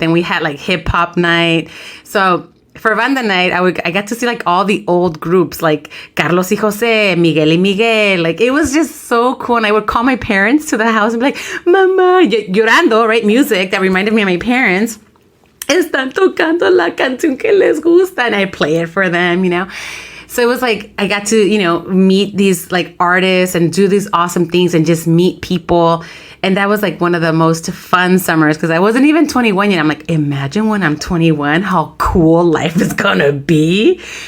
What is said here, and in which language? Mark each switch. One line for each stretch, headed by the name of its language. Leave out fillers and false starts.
English: Then we had like hip hop night. So for banda night, I got to see like all the old groups like Carlos y Jose, Miguel y Miguel. Like it was just so cool. And I would call my parents to the house and be like,
Spanish: Mama, llorando,
English: right? Music that reminded me of my parents.
Spanish: Están tocando la canción que les gusta.
English: And I play it for them, So it was like, I got to, meet these like artists and do these awesome things and just meet people. And that was like one of the most fun summers because I wasn't even 21 yet. I'm like, imagine when I'm 21, how cool life is going to be.